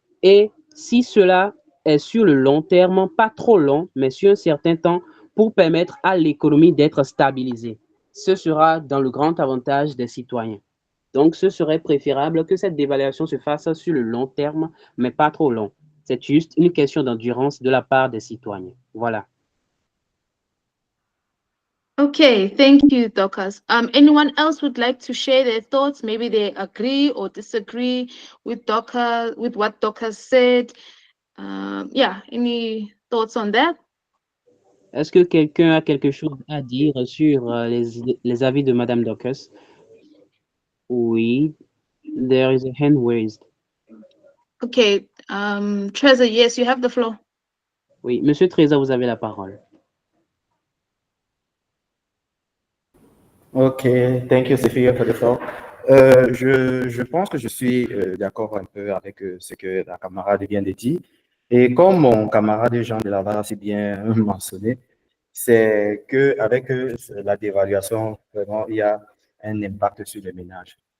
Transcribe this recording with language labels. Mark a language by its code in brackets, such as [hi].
[fr] Et si cela est sur le long terme, pas trop long, mais sur un certain temps, pour permettre à l'économie d'être stabilisée, ce sera dans le grand avantage des citoyens. Donc, ce serait préférable que cette dévaluation se fasse sur le long terme, mais pas trop long. C'est juste une question d'endurance de la part des citoyens. Voilà. [en] Okay, thank you, Dorcas. Anyone else would like to share their thoughts? Maybe they agree or disagree with Dorcas, with what Dorcas said. Yeah, any thoughts on that? [fr] Est-ce que quelqu'un a quelque chose à dire sur les avis de Madame Dorcas? [en] Oui, there is a hand raised. Okay, Trezor, yes, you have the floor. [fr] Oui, Monsieur Trésor, vous avez la parole. [en] Okay, thank you, Sophia, for the floor. [fr] Je pense que je suis d'accord un peu avec ce que la camarade vient de dire. Et comme mon camarade Jean de Laval a si bien mentionné, c'est qu'avec la dévaluation, vraiment, il y a un impact sur les ménages.